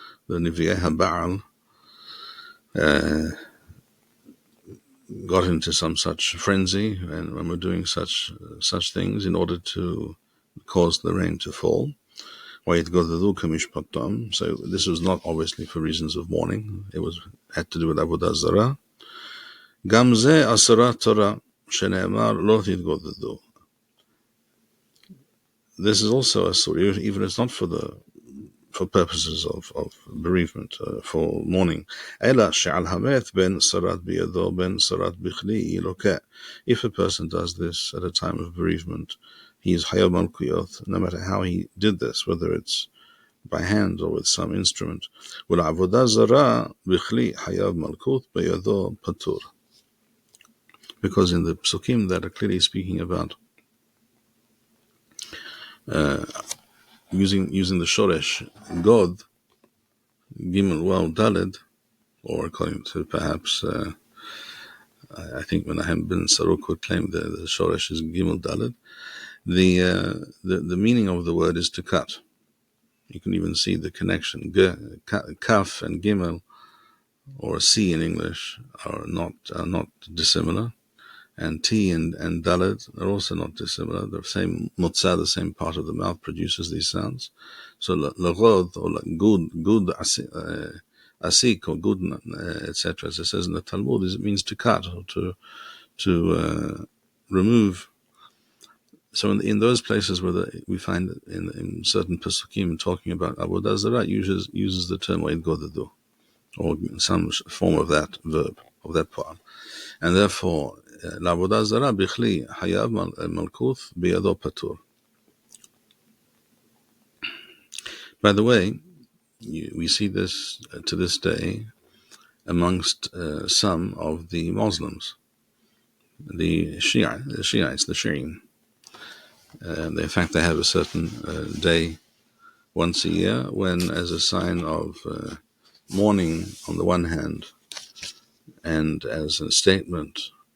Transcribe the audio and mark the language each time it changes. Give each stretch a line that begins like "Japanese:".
English: The Nevi'ei HaBa'al got into some such frenzy, and when we're doing such things in order to cause the rain to fall.
Hebrew: ויתגודדו כמשפטם.
English: So this was not obviously for reasons of mourning. It had to do with Avodah Zarah.
Hebrew: גם זה אסרת תורה, שנאמר לא תתגודדו.
English: This is also a story, even if it's not for purposes of bereavement, for mourning.
Hebrew: אלא שעל המת בין שרת בידו בין שרת בכלי ילוקה.
English: If a person does this at a time of bereavement, he is
Hebrew: חייב מלכויות,
English: no matter how he did this, whether it's by hand or with some instrument.
Hebrew: ולעבודה זרה בכלי חייב מלכות בידו פטור.
English: Because in the psukim that are clearly speaking about using the shoresh God, Gimel Waw Daled, or according to perhaps I think Menahem ben Saruk would claim the shoresh is Gimel Daled. The meaning of the word is to cut. You can even see the connection. Kaf and Gimel, or C in English, are not dissimilar. And T and Dalet are also not dissimilar. The same Mutzah, the same part of the mouth, produces these sounds. So Lagod or Gud Asik or Gud, etc., as it says in the Talmud, it means to cut or to remove. So in those places where we find in certain Pesukim talking about Avodah Zarah, uses the term Vayitgodadu, or some form of that verb, of that part. And therefore,
Hebrew: לעבודה זרה בכלי חייב מלכות בידו פטור.
English: By the way, we see this to this day amongst some of the Muslims, the Shiites, the Shi'in. In fact, they have a certain day once a year when, as a sign of mourning on the one hand, and as a statement